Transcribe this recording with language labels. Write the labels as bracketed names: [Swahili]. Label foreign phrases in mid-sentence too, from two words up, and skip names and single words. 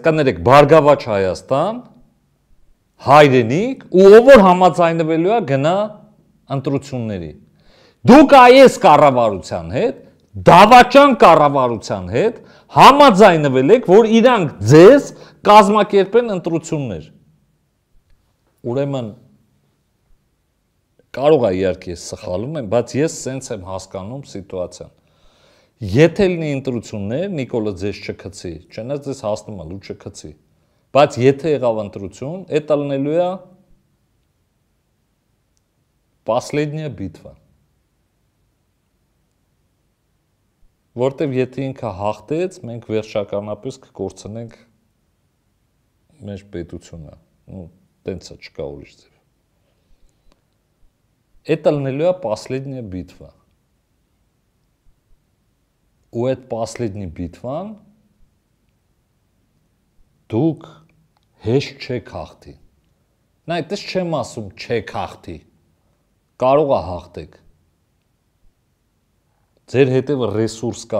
[Armenian] կներեք, բարգավաճ Հայաստան, հայրենիք, ու ով որ համաձայնվելու է գնա ընտրությունների։ Դուք այս կառավարության հետ, դավաճան կառավարության հետ համաձայնվել եք, որ իրանք ձեզ կազմակերպեն ընտրություններ։ Ուրեմն կարող է իհարկե սխալում եմ, բայց ես սենց եմ հասկանում սիտուացիան։ Եթե լինի ընտրություններ, Նիկոլը ձեզ չքցի, չնայած ձեզ հասնում է լու չքցի, բայց եթե եղավ ընտրություն, դա լինելու է [Russian] последняя битва։ [Armenian] Որտեվ եթե ինքը հաղթեց, մենք վերջականապես կկորցնենք մեր պետությունը, տենց է, չկա ուրիշ ձև։ Это լինելու է [Russian] последняя битва։ [Armenian] Ու այդ последний բիտվան դուք հեշտ չեք հաղթի։ Նա այդպես չեմ ասում չեք հաղթի։ Կարող է հաղթեք։ Ձեր հետևը ռեսուրս կա,